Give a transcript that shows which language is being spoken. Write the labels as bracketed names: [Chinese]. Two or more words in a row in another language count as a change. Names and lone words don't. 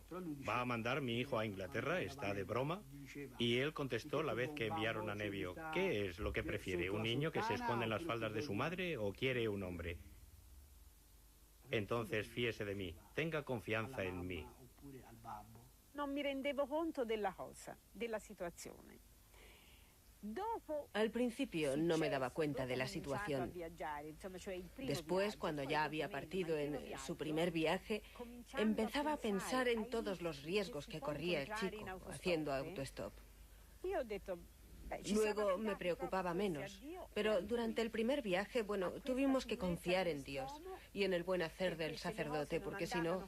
[Spanish] ¿Va a mandar mi hijo a Inglaterra? ¿Está de broma? Y él contestó la vez que enviaron a Nevio, ¿qué es lo que prefiere? ¿Un niño que se esconde en las faldas de su madre o quiere un hombre? Entonces fíese de mí, tenga confianza en mí. [Italian] No me rendevo conto della cosa, della situazione. [Spanish] Al principio no me daba cuenta de la situación. Después, cuando ya había partido en su primer viaje, empezaba a pensar en todos los riesgos que corría el chico haciendo autostop. Luego me preocupaba menos, pero durante el primer viaje, bueno, tuvimos que confiar en Dios y en el buen hacer del sacerdote, porque si no...